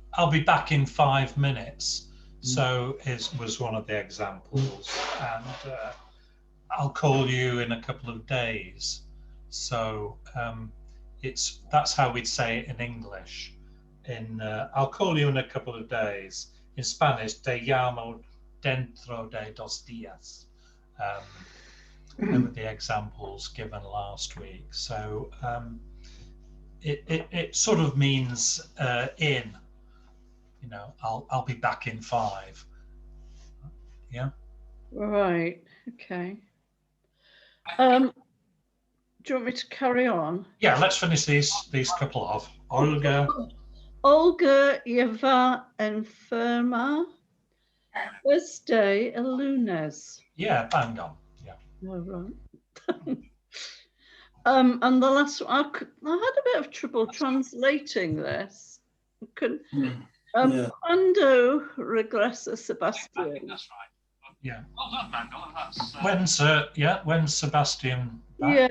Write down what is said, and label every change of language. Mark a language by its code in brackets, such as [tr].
[en] I'll be back in 5 minutes. So it was one of the examples, and I'll call you in a couple of days. So that's how we'd say it in English. I'll call you in a couple of days. In Spanish, [es] te llamo dentro de 2 días. [en] They were the examples given last week. So it sort of means in. I'll be back in 5. Yeah. Right. Okay. Do you want me to carry on? Yeah. Let's finish these couple off. [es] Olga lleva enferma desde el lunes. [en] Yeah, bang on. Yeah. Oh, right. And the last one, I had a bit of trouble translating this. [es] Cuando regresa Sebastian? [en] That's right. Yeah. Well done, Mandel. When Sebastian back?